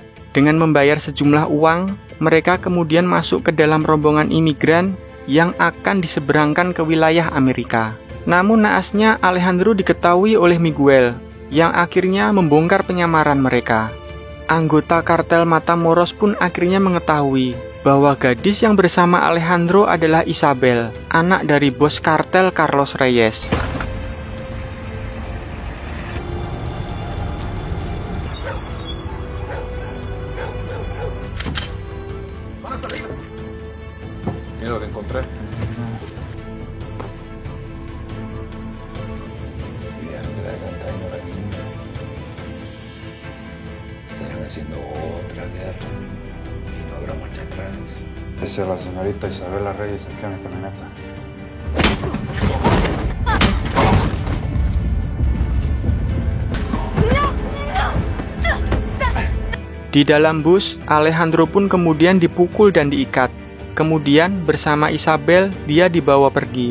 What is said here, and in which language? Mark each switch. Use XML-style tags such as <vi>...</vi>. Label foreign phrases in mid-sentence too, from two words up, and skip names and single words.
<id>Dengan membayar sejumlah uang, mereka kemudian masuk ke dalam rombongan imigran yang akan diseberangkan ke wilayah Amerika. Namun naasnya Alejandro diketahui oleh Miguel, yang akhirnya membongkar penyamaran mereka. Anggota kartel Matamoros pun akhirnya mengetahui bahwa gadis yang bersama Alejandro adalah Isabel, anak dari bos kartel Carlos Reyes.</id> <es>Mira lo que encontré. Haciendo otra guerra y no habrá marcha atrás. Esa es la señorita Isabela Reyes aquí en mi camioneta.</es> <id>Di dalam bus, Alejandro pun kemudian dipukul dan diikat. Kemudian bersama Isabel, dia dibawa pergi.</id>